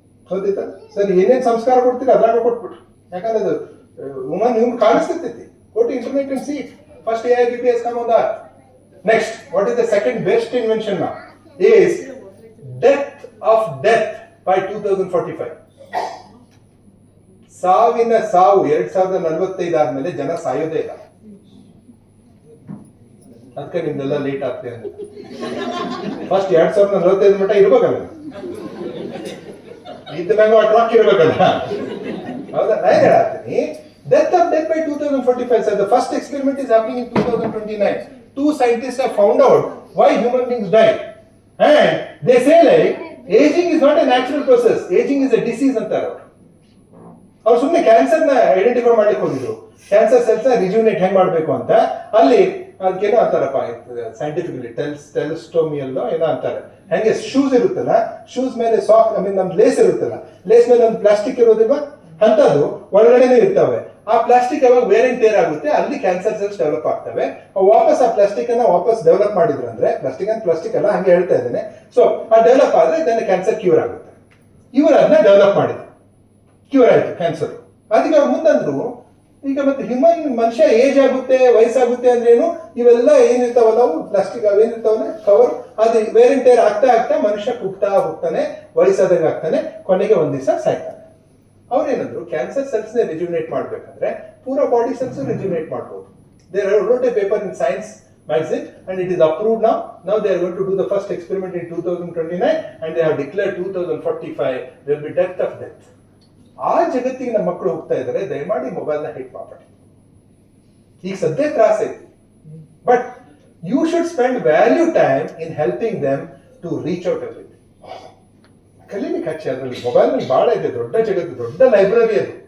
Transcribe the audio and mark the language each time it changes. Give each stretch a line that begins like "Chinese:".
Kannada: ಹೌದಿತ್ತ sir, ಏನೇನ್ ಸಂಸ್ಕಾರ ಕೊಡ್ತೀರಿ ಅದ್ರಾಗ ಕೊಟ್ಬಿಟ್ರು. ಯಾಕಂದ್ರೆ ಅದು human ಕಾಣಿಸ್ತೈತಿ.
English: Go to internet and see it. First AI baby has come on that. Next, what is the second best invention now? Is death of death by 2045.
Kannada: ಸಾವಿನ ಸಾವು 2045 ಆದ್ಮೇಲೆ ಜನ ಸಾಯೋದೇ ಇಲ್ಲ. ಅದಕ್ಕೆ ನಿಮ್ದೆಲ್ಲ ಲೇಟ್ ಆಗ್ತದೆ ಅಂತ. ಫಸ್ಟ್ 2045 ಮಟ್ಟ ಇರ್ಬೇಕಲ್ಲ, ಇದ್ದ ಮ್ಯಾಂಗ ಟ್ರಾಕ್ ಇರ್ಬೇಕಲ್ಲ. ಹೌದಾ? ನಾನು ಹೇಳ್ತೀನಿ,
English: Death of death by 2045. Sir, the first experiment is happening in 2029. 2 scientists have found out why human beings die, and they say like aging is not a natural process, aging is a disease
Kannada: ಅಂತಾರೆ ಅವರು. ಅವ್ರು ಸುಮ್ಮನೆ cancer ನ identify ಮಾಡ್ಲಿಕ್ಕೆ ಹೋಗಿದ್ರು, cancer cells ನ rejuvenate ಹೆಂಗ್ ಮಾಡ್ಬೇಕು ಅಂತ. ಅಲ್ಲಿ ಅದಕ್ಕೇನೋ ಅಂತಾರಪ್ಪ ಸೈಂಟಿಫಿಕಲಿ ಟೆಲಿಸ್ಟೋಮಿಯಲ್ ಏನೋ ಅಂತಾರೆ. ಹೆಂಗೆ ಶೂಸ್ ಇರುತ್ತಲ್ಲ, ಶೂಸ್ ಮೇಲೆ ಸಾಕ್ ನಮ್ದು ಲೇಸ್ ಇರುತ್ತಲ್ಲ, ಲೇಸ್ ಮೇಲೆ ಒಂದು ಪ್ಲಾಸ್ಟಿಕ್ ಇರೋದಿಲ್ವಾ, ಅಂತದ್ದು ಒಳಗಡೆನೆ ಇರ್ತವೆ. ಆ ಪ್ಲಾಸ್ಟಿಕ್ ಯಾವಾಗ ವೇರ್ ಅಂಡ್ ಟೇರ್ ಆಗುತ್ತೆ, ಅಲ್ಲಿ ಕ್ಯಾನ್ಸರ್ ಸೆಲ್ಸ್ ಡೆವಲಪ್ ಆಗ್ತವೆ. ವಾಪಸ್ ಆ ಪ್ಲಾಸ್ಟಿಕ್ ಅನ್ನ ವಾಪಸ್ ಡೆವಲಪ್ ಮಾಡಿದ್ರು ಅಂದ್ರೆ, ಪ್ಲಾಸ್ಟಿಕ್ ಅಲ್ಲ ಹಂಗೆ ಹೇಳ್ತಾ ಇದ್ದೇನೆ. ಸೊ ಆ ಡೆವಲಪ್ ಆದ್ರೆ ಇದನ್ನ ಕ್ಯಾನ್ಸರ್ ಕ್ಯೂರ್ ಆಗುತ್ತೆ. ಇವರು ಅದನ್ನ ಡೆವಲಪ್ ಮಾಡಿದ್ರು, ಕ್ಯೂರ್ ಆಯ್ತು ಕ್ಯಾನ್ಸರ್. ಅದಕ್ಕೆ ಅವ್ರು ಮುಂದಂದ್ರು, ಈಗ ಮತ್ತೆ ಮನುಷ್ಯ ಏಜ್ ಆಗುತ್ತೆ, ವಯಸ್ಸಾಗುತ್ತೆ ಅಂದ್ರೇನು, ಇವೆಲ್ಲ ಏನಿರ್ತಾವಲ್ಲ ಅವು ಪ್ಲಾಸ್ಟಿಕ್ ಅವೇನಿರ್ತಾವಲ್ಲ ಕವರ್, ಅದು ವೇರ್ ಅಂಡ್ ಟೇರ್ ಆಗ್ತಾ ಮನುಷ್ಯ ಕುಗ್ತಾ ಹೋಗ್ತಾನೆ, ವಯಸ್ಸಾದಾಗ ಆಗ್ತಾನೆ, ಕೊನೆಗೆ ಒಂದ್ ದಿವಸ ಸಾಯ್ತಾನೆ. ಅವ್ರೇನಂದ್ರು, ಕ್ಯಾನ್ಸರ್ ಸೆಲ್ಸ್ ನ ರಿಜ್ಯೂನೇಟ್ ಮಾಡ್ಬೇಕಂದ್ರೆ ಪೂರಾ ಬಾಡಿ ಸೆಲ್ಸ್ ರಿಜ್ಯೂನೇಟ್ ಮಾಡ್ಬೋದು.
English: They wrote a paper in Science magazine and it is approved now. Now they are going to do the first experiment in 2029 and they have declared 2045 there will be death of death.
Kannada: ಆ ಜಗತ್ತಿಗೆ ನಮ್ಮ ಮಕ್ಕಳು ಹೋಗ್ತಾ ಇದ್ದಾರೆ. ದಯಮಾಡಿ mobile ನ hit ಮಾಡಬೇಡಿ. ಈಗ ಸದ್ಯ ತ್ರಾಸ ಐತಿ,
English: But you should spend value time in helping them to reach out everything.
Kannada: ಕಲೀಲಿಕ್ಕೆ ಹಚ್ಚಿ, ಅದರಲ್ಲಿ ಮೊಬೈಲ್ ನಲ್ಲಿ ಬಹಳ ಇದೆ, ದೊಡ್ಡ ಜಗತ್ತು, ದೊಡ್ಡ ಲೈಬ್ರರಿ ಅದು.